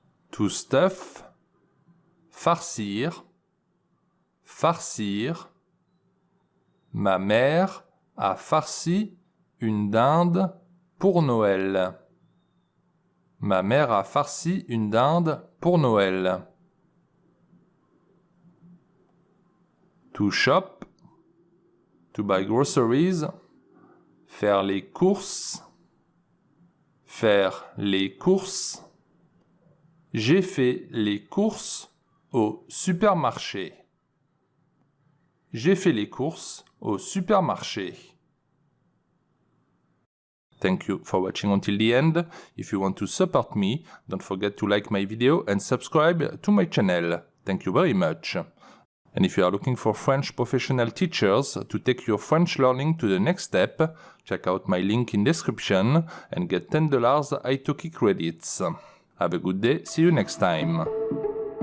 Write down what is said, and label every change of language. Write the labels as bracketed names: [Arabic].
[English] To stuff, [French] farcir, farcir. Ma mère a farci une dinde pour Noël. Ma mère a farci une dinde pour Noël. [English] To shop, to buy groceries. [French] Faire les courses, faire les courses. J'ai fait les courses au supermarché. J'ai fait les courses au supermarché. [English] Thank you for watching until the end. If you want to support me, don't forget to like my video and subscribe to my channel. Thank you very much. And if you are looking for French professional teachers to take your French learning to the next step, check out my link in description and get $10 Italki credits. Have a good day, see you next time.